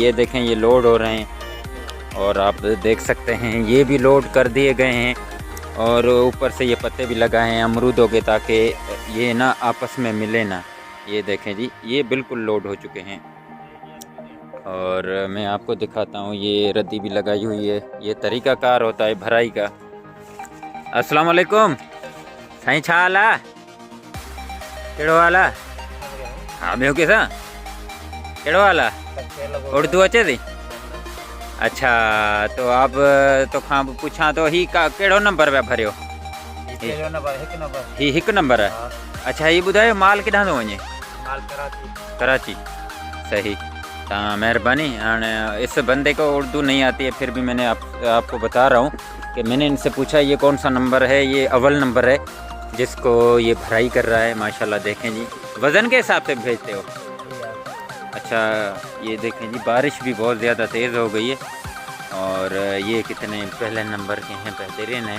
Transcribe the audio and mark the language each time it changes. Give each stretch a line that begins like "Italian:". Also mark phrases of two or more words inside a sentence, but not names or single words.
Urdu: یہ دیکھیں، یہ لوڈ ہو رہے ہیں اور آپ دیکھ سکتے ہیں یہ بھی لوڈ کر دیے گئے ہیں اور اوپر سے یہ پتے بھی لگائے ہیں امرودوں کے تاکہ یہ نہ آپس میں ملے نہ. یہ دیکھیں جی، یہ بالکل لوڈ ہو چکے ہیں اور میں آپ کو دکھاتا ہوں، یہ ردی بھی لگائی ہوئی ہے. یہ طریقہ کار ہوتا ہے بھرائی کا.
Sindhi: अस्सलाम वालेकुम साईं, छा हाल आहे? कहिड़ो हाल आहे? हा, ॿियो किसां कहिड़ो हाल आहे? उर्दू अचे थी? अच्छा, तो आप तो खां पुछां तो ही कहिड़ो नंबर पिया भरियो? ही हिकु नंबर आहे। अच्छा, ही ॿुधायो माल किथां थो वञे? कराची। सही, हाँ मेहरबानी।
Urdu: اس بندے کو اردو نہیں آتی ہے، پھر بھی میں نے آپ کو بتا رہا ہوں کہ میں نے ان سے پوچھا یہ کون سا نمبر ہے. یہ اول نمبر ہے جس کو یہ بھرائی کر رہا ہے. ماشاءاللہ دیکھیں جی، وزن کے حساب سے بھیجتے ہو؟ اچھا، یہ دیکھیں جی، بارش بھی بہت زیادہ تیز ہو گئی ہے اور یہ کتنے پہلے نمبر کے ہیں، بہترین ہے.